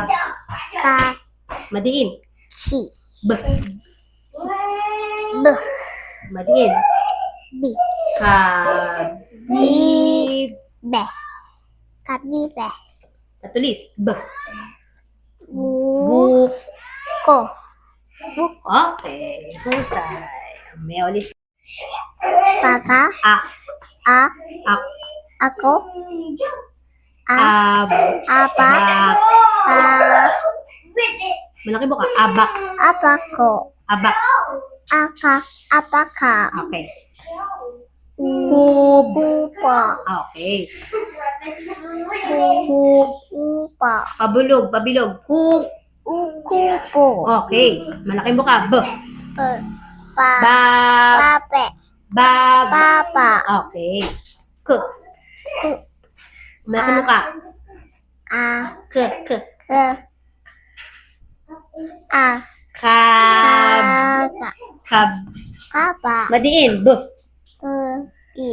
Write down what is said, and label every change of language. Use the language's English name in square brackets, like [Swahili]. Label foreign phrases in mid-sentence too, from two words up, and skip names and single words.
[Filipino] Ka, Madiin. ki. B. B, Madiin. bi. Kab. Bi. Be. Kabi, be. Patulis. B. Bu, Buk. ko. Okay. Husay. May ulis. Papa, A. a, Ak. ako. A, Ab. apa, Bak. a, Malaki buka. Abak. apa ko. Abak. Aka, apa ka. Okay. Kub, kupa. Okay. Kub, kupa. Pabulog. Pabilog. Kuk. Kupo. Okay. Malaking buka. B. Pa, pa, Bab. pape, Bab. papa. Okay. K. Ku, Malaking buka. a, K. K. ke, a, Kab. ka, Kab. kapa. Madiin. B. Bi,